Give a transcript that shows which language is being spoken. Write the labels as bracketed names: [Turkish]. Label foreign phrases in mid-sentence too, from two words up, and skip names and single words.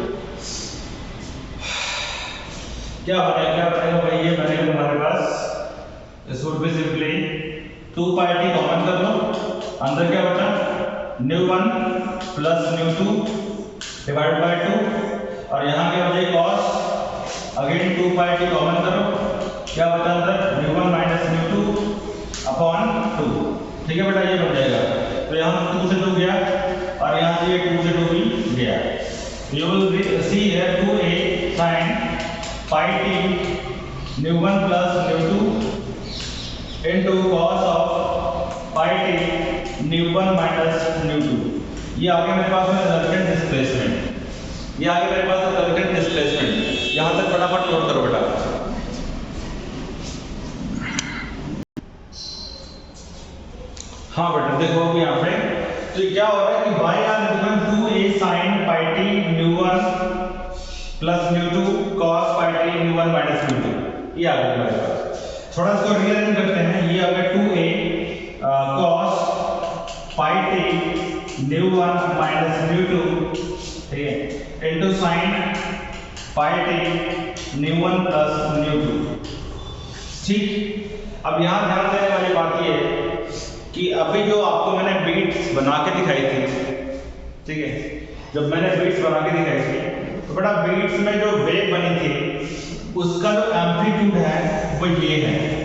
[Hindi] क्या बनेगा भाई, ये बनेगा हमारे पास, [English] this would be simply [Hindi] 2 pi t कॉमन कर लो, अंदर क्या बचा nu1 प्लस nu2 [English] divide by [Hindi] 2, और यहाँ क्या बचे cos, अगेन 2 pi t कॉमन करो, क्या बचा अंदर nu1 माइनस nu2 अपॉन 2। ठीक है बेटा, ये बन जाएगा। तो यहाँ 2 से 2 गया और यहाँ से 2 से 2 भी गया। [English] you will see here 2a sin pi t nu1 plus nu2 into cos of pi t nu1 minus nu2. [Hindi] ये आगे मेरे पास है [English] resultant displacement, [Hindi] ये आगे मेरे पास है [English] resultant displacement. [Hindi] यहाँ तक फटाफट नोट करो बेटा। हाँ बेटा देखो अभी यहाँ पे तो क्या हो रहा है कि y [English] are equal [Hindi] 2a sin pi t nu1 प्लस nu2 cos pi t nu1 माइनस nu2, ये आ गया हमारे पास। थोड़ा इसको रीअरेंज करते हैं, ये आ गया 2a cos pi t nu1 माइनस nu2, ठीक है, इनटू sin pi t nu1 प्लस nu2। ठीक, अब यहाँ ध्यान देने वाली बात ये है कि अभी जो आपको मैंने बीट्स बना के दिखाई थी, ठीक है, जब मैंने बीट्स बना के दिखाई थी तो बेटा बीट्स में जो वेव बनी थी उसका जो एम्पलीट्यूड है वो ये है।